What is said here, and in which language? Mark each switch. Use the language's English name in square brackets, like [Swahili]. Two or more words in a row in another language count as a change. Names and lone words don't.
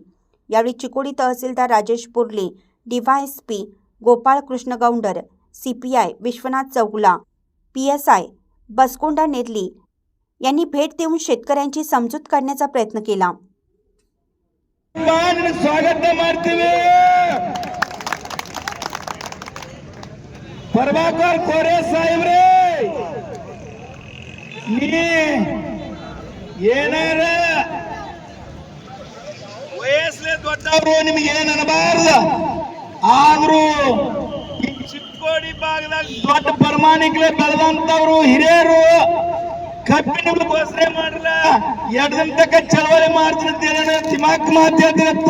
[Marathi] यावेळी चिकोडी तहसीलदार राजेश पुरले, DYSP गोपाळ कृष्ण गौंडर, CPI विश्वनाथ चौगुला, PSI बसकोंडा नेर्ली यांनी भेट देऊन शेतकऱ्यांची समजूत काढण्याचा प्रयत्न केला। [Kannada] स्वागत ಮಾಡ್ತೀವಿ। ಪ್ರಭಾಕರ್ ಕೋರೆ ಸಾಹೇಬ್ರೆ, ನೀ ಏನಾರ ವಯಸ್ಸಲ್ಲಿ ದೊಡ್ಡವರು ನಿಮಗೆ ಏನು ಅನ್ನಬಾರದು, ಆದ್ರೂ ಈ ಚಿಕ್ಕೋಡಿ ಭಾಗದಾಗ ದೊಡ್ಡ ಪ್ರಮಾಣಿಕಲೇ ಬೆಳೆದಂತವರು ಹಿರಿಯರು ಕಬ್ಬಿನ ಘೋಷಣೆ ಮಾಡಲ್ಲ, 2 ದಿನ ತನಕ ಚಳವಳಿ ಮಾಡ್ತಿರ್ತೇನೆ ದಿಮಾಕ್ ಮಾತು ಹೇಳ್ತಿರತ್ತ।